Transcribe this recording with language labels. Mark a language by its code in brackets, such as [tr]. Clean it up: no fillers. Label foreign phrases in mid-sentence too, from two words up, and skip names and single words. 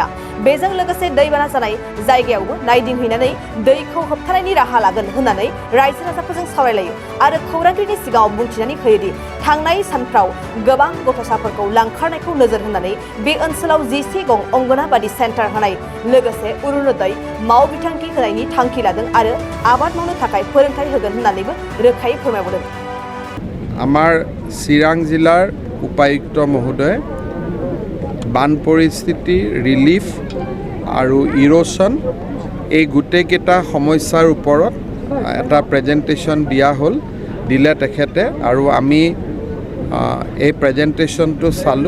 [brx] बेजों लोगोसे दैबाना जानाय जायगायावबो नायदिंहैनानै दैखौ होबथानायनि राहा लागोन होननानै रायजो राजाफोरजों सावरायलायो आरो खौरांगिरिनि सिगाङाव बुंथिनानै होयोदि थांनाय सानफ्राव गोबां गथ'साफोरखौ लांखारनायखौ नोजोर होनानै बे ओनसोलाव 10 गं अंगनाबादि सेन्टार होनाय लोगोसे अरुणोदय मावबिथांखि होनायनि थांखि लादों आरो आबाद मावनो थाखाय फोरोंथाय होगोन होननानैबो रोखायै फोरमायबावदों। [as] আমাৰ চিৰাং জিলাৰ উপায়ুক্ত মহোদয় বান পৰিস্থিতি ৰিলিফ আৰু ইৰোশ্যন এই গোটেইকেইটা সমস্যাৰ ওপৰত এটা প্ৰেজেণ্টেশ্যন দিলে তেখেতে আৰু আমি এই প্ৰেজেণ্টেশ্যনটো চালোঁ।